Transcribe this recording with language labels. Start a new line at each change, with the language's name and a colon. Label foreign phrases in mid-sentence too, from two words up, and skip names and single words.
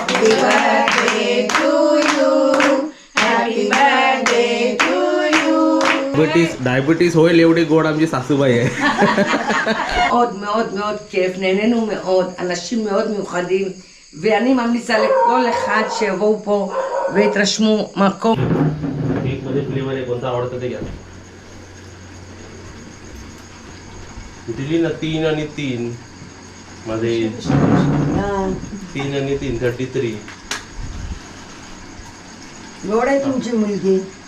English: Happy birthday to you. Happy birthday to you.
Marathi: डायबिटीज होईल एवढी गोड आमची सासूबाई आहे.
Hebrew: מאוד מאוד מאוד כיף, נהנינו מאוד, אנשים מאוד מיוחדים, ואני ממליצה לכל אחד שיבואו פה ויתרשמו מקום.
Marathi: केक मध्ये फ्लेवर आहे, कोणता आवडतं ते घ्या. दिली ना 3 आणि 3 मध्ये 3 आणि 3 33. गोड आहे तुमची मुलगी.